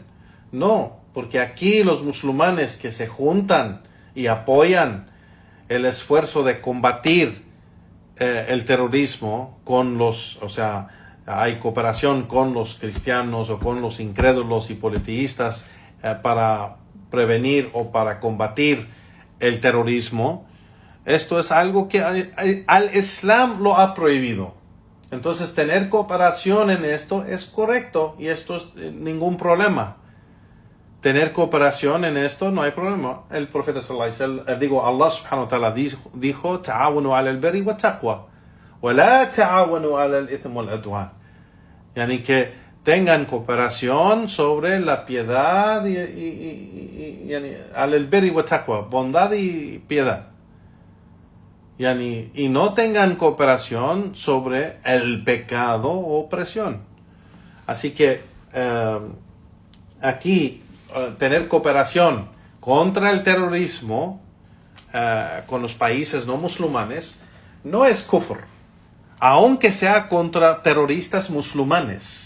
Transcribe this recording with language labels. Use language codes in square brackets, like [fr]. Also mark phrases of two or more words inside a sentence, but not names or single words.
[es] No, porque aquí los musulmanes que se juntan y apoyan el esfuerzo de combatir el terrorismo hay cooperación con los cristianos o con los incrédulos y politeístas para prevenir o para combatir el terrorismo. Esto es algo que al Islam lo ha prohibido. Entonces tener cooperación en esto es correcto y esto es ningún problema. Tener cooperación en esto no hay problema. El profeta [ar] صلى الله عليه وسلم, [es] Allah [ar] سبحانه وتعالى [es] dijo, [ar] تعاونوا على البر والتقوى ولا تعاونوا على الإثم والعدوان. [es] Yani que tengan cooperación sobre la piedad y [ar] على البر والتقوى, [es] bondad y piedad. Y no tengan cooperación sobre el pecado o opresión. Así que aquí tener cooperación contra el terrorismo con los países no musulmanes no es kufr, aunque sea contra terroristas musulmanes.